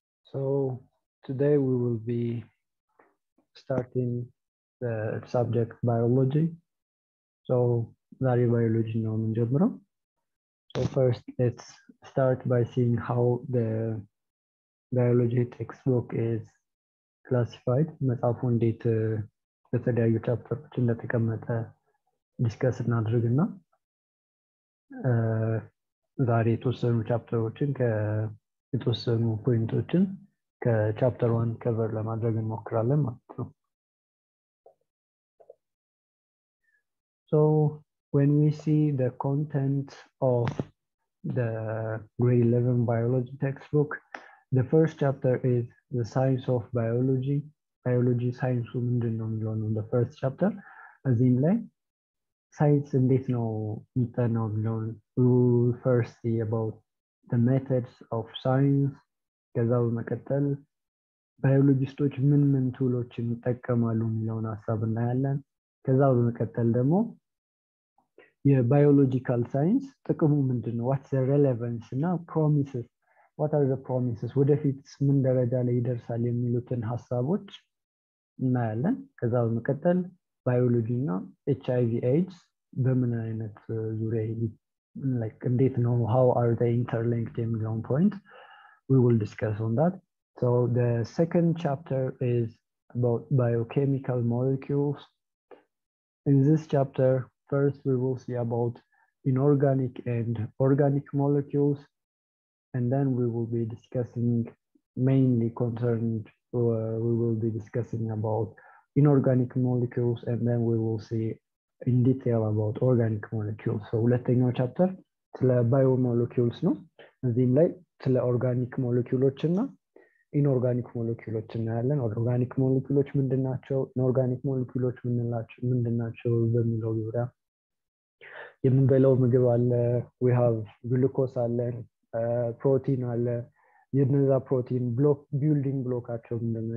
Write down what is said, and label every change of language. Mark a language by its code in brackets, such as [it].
[en] So today we will be starting the subject biology. [am] So ዛሬ biology ነው የምንጀምረው. [en] So first let's start by seeing how the biology textbook is classified. [am] መጽሐፉ እንዴት በተለያዩ ቻፕተሮች እንደተቀመጠ ዲስከስ እናድርግና ዛሬ የተወሰኑ ቻፕተሮችን የተወሰኑ ፖይንቶችን ከቻፕተር 1 ከቨር ለማድረግ እንሞክራለን ማለት ነው. [en] So when we see the content of the grade 11 biology textbook, the first chapter is the science of biology. Biology science [am] ምንድነው የሚለው ነው [en] the first chapter. [am] እዚህም ላይ science እንዴት ነው የሚጠናው የሚለው [en] we will first see about the methods of science. [am] ከዛ በመቀጠል ባዮሎጂስቶች ምን ቱሎችን ይጠቀማሉ የሚለውን ሐሳብ እናያለን። ከዛ በመቀጠል ደግሞ የባዮሎጂካል ሳይንስ ጥቅሙ ምንድነው? [en] what's the relevance [am] እና [en] promises, what are the promises [am] ወደፊት ምን ደረጃ ላይ ይደርሳል የሚሉትን ሐሳቦች እናያለን። ከዛ በመቀጠል ባዮሎጂ እና HIV AIDS በምን አይነት ዙሪያ like እንዴት ነው [en] how are they interlinked [am] የሚለውን [en] point we will discuss on that. So the second chapter is about biochemical molecules. In this chapter, first we will see about inorganic and organic molecules, and then we will be discussing mainly concerned we will be discussing about inorganic molecules, and then we will see in detail about organic molecules. [am] So ሁለተኛው chapter ስለ biomolecules ነው። እዚህም ላይ ስለ ኦርጋኒክ ሞለኪውሎች እና ኢንኦርጋኒክ ሞለኪውሎች እናያለን። ኦርጋኒክ ሞለኪውሎች ምንድናቸው? ኢንኦርጋኒክ ሞለኪውሎች ምንድናቸው በሚለው ዙሪያ የምንበላው ምግብ አለ፣ [en] we have glucose [am] አለ፣ ፕሮቲን አለ። የነዛ ፕሮቲን ብሎክ ቢልዲንግ ብሎካቸው ምንድነው?